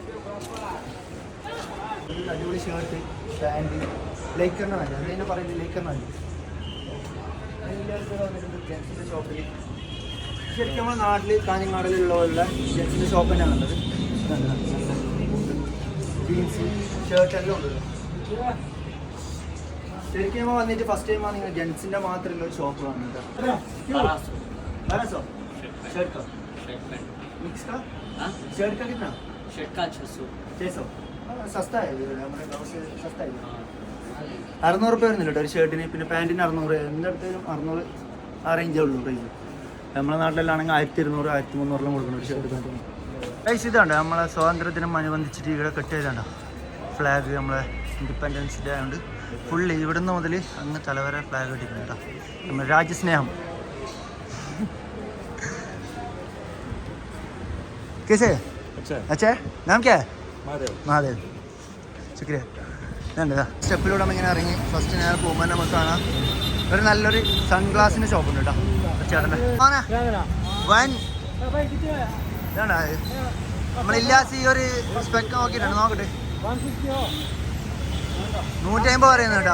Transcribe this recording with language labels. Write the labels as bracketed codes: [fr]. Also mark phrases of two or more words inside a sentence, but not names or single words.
[ml] അടിപൊളി ഷർട്ട് പാൻറ് ലേക്കറിന് വേണ്ടി അതിനെ പറയുന്നത് ലേക്കറിന് വേണ്ടി ജെൻസിൻ്റെ ഷോപ്പിൽ. ശരിക്കും നമ്മുടെ നാട്ടിൽ കാഞ്ഞങ്ങാടിലുള്ള ജെൻസിൻ്റെ ഷോപ്പ് തന്നെയാണ് ഉള്ളത്. ജീൻസ് ഷർട്ട് എല്ലാം ഉണ്ട്. ശരിക്കും നമ്മൾ വന്നിട്ട് ഫസ്റ്റ് ടൈമാണ് നിങ്ങൾ ജെൻസിൻ്റെ മാത്രമുള്ള ഒരു ഷോപ്പ് കാണുന്നത്. [hi] शर्ट का मिक्स का शर्ट का कितना? शर्ट का 600. सस्ता है हमारे गाँव से सस्ता है. [ml] 600 रुपये വരുന്നില്ല കേട്ടോ ഒരു ഷർട്ടിന്. പിന്നെ പാൻറ്റിന് 600. എന്തെടുത്താലും 600 ആ റേഞ്ചേ ഉള്ളൂ പ്രൈസ്. നമ്മുടെ നാട്ടിലാണെങ്കിൽ 1200 1300 കൊടുക്കണം ഒരു ഷർട്ട് പാൻറ്റിന്. പ്രൈസ് ഇതാണ്ട് നമ്മളെ സ്വാതന്ത്ര്യദിനം അനുബന്ധിച്ചിട്ട് ഇവിടെ കെട്ട് ചെയ്താണ്ടോ ഫ്ലാഗ്. നമ്മളെ [en] Independence Day [ml] ആയതുകൊണ്ട് ഫുള്ള് ഇവിടുന്ന് മുതൽ അങ്ങ് തലവരെ ഫ്ലാഗ് കെട്ടിയിട്ടുണ്ട് കേട്ടോ. നമ്മുടെ രാജ്യസ്നേഹം. [hi] कैसे? अच्छा है. नाम क्या है? महादेव. शुक्रिया. [ml] സ്റ്റെപ്പിലൂടെ നമ്മളിങ്ങനെ ഇറങ്ങി ഫസ്റ്റ് നേരെ പോകുമ്പോൾ നമുക്ക് കാണാം ഒരു നല്ലൊരു സൺഗ്ലാസിൻ്റെ ഷോപ്പുണ്ട് കേട്ടോ. ചേട്ടൻ്റെ ഇതാണ് നമ്മളില്ലാസ് ഈ ഒരു സ്പെക്ക് നോക്കിയിട്ടുണ്ട്. നോക്കട്ടെ 150 പറയുന്നു കേട്ടോ.